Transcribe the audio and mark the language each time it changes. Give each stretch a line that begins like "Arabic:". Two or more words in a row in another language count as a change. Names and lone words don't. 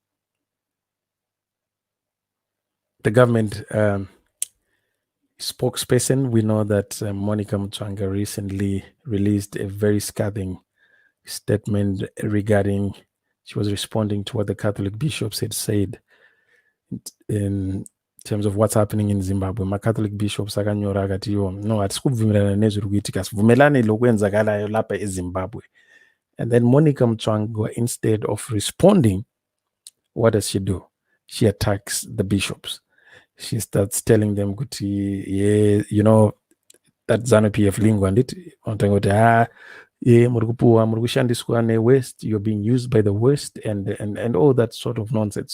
English: government spokesperson, we know that Monica Mutsvanga recently released a very scathing statement regarding, she was responding to what the Catholic bishops had said in terms of what's happening in Zimbabwe.
Shona: Ma
English: Catholic bishops
Shona: akanyora akati no hatikubvumirana nezviri kuitika,
North Ndebele: sibvumelane lokwenzakalayo lapha eZimbabwe.
English: And then Monica Mutsvanga, instead of responding, what does she do? She attacks the bishops. She starts telling them, yeah, you know, that ZANU-PF lingo and it, West, you're being used by the West and all that sort of nonsense.